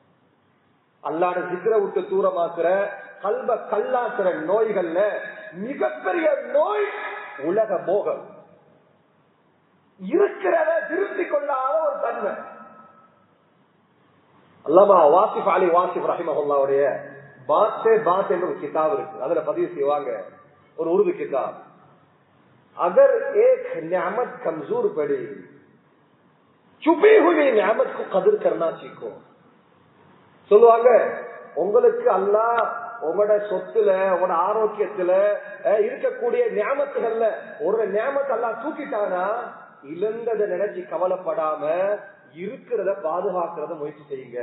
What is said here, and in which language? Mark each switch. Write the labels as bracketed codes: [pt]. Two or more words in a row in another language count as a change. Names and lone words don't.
[ta] அல்லாஹ்வுடைய zikra விட்டு தூரமாக்குற கல்ப கல்லாக்குற நோய்கள்ல மிகப்பெரிய நோய் உலக மோகம். இருக்கிறத திருத்திக் கொள்ளாத ஒரு தன்மை. அல்லாமா வாசிஃப் அலி வாசிஃப் ரஹிமஹுல்லாஹ்வுடைய பாத்தே பாத் என்ற ஒரு கிதாப் இருக்கு. அதுல பதிவு செய்வாங்க, ஒரு உருது கிதாப். [ur] اگر ایک نعمت کمزور پڑی، چھپی ہوئی نعمت کو قدر کرنا سیکھو. [ta] சொல்லுவாங்க, உங்களுக்கு அல்லாஹ் உங்களோட சொத்துல உங்களோட ஆரோக்கியத்துல இருக்கக்கூடிய நியாமத்துகள்ல ஒரு நியாமத்தை அல்லாஹ் தூக்கிட்டானா இழந்ததை நினைச்சு கவலைப்படாம இருக்கிறத பாதுகாக்கிறத முயற்சி செய்யுங்க.